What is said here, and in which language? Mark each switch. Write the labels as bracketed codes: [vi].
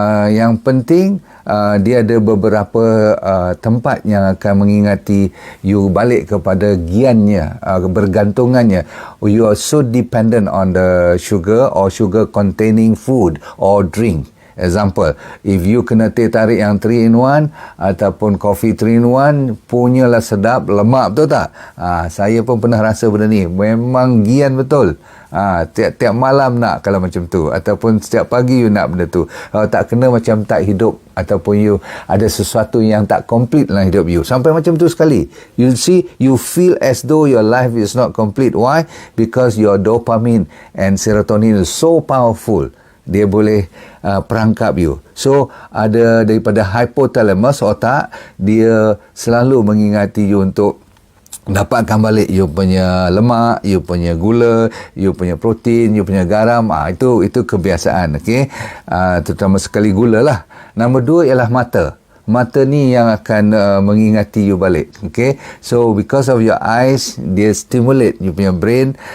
[ms] Yang penting dia ada beberapa tempat yang akan mengingati you balik kepada giannya, bergantungannya. [en] You are so dependent on the sugar or sugar containing food or drink. Example, if you [ms] kena teh tarik yang 3 in 1 ataupun coffee 3 in 1, punyalah sedap, lemak, betul tak? Saya pun pernah rasa benda ni, memang gian betul. Tiap-tiap malam nak kalau macam tu, ataupun setiap pagi you nak benda tu. Kalau tak kena macam tak hidup, ataupun you ada sesuatu yang tak complete dalam hidup you. Sampai macam tu sekali. [en] You see, you feel as though your life is not complete. Why? Because your dopamine and serotonin is so powerful. [ms] Dia boleh perangkap you. So, ada daripada hypothalamus, otak, dia selalu mengingati you untuk dapatkan balik you punya lemak, you punya gula, you punya protein, you punya garam. Itu kebiasaan, okey. Terutama sekali gula lah. Nombor 2 ialah mata. Mata ni yang akan mengingati you balik. [en] Okay. So, because of your eyes, dia stimulate you punya brain.